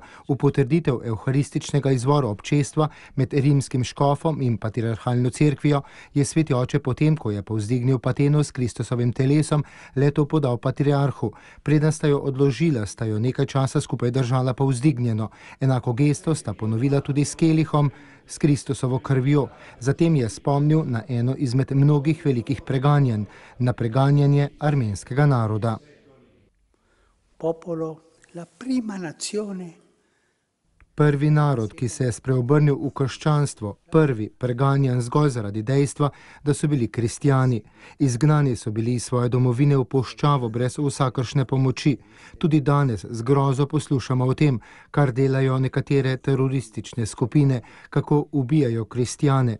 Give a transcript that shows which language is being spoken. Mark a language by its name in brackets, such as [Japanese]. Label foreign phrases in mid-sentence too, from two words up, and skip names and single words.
[Slovenian] V potrditev evharističnega izvora občestva med rimskim škofom in patriarhalno cerkvijo je sveti oče potem, ko je povzdignil pateno s Kristusovim telesom, leto podal patriarhu. Preden sta jo odložila, sta jo nekaj časa skupaj držala povzdignjeno. Enako gesto sta ponovila tudi s kelihom, s Kristusovo krvjo. Zatem je spomnil na eno izmed mnogih velikih preganjanj, na preganjanje armenskega naroda. [Italian] Popolo, la prima nazione. [Slovenian] Prvi narod, ki se je spreobrnil v krščanstvo, prvi preganjan zgolj zaradi dejstva, da so bili kristjani. Izgnani so bili iz svoje domovine v puščavo brez vsakršne pomoči. Tudi danes z grozo poslušamo o tem, kar delajo nekatere teroristične skupine, kako ubijajo kristjane.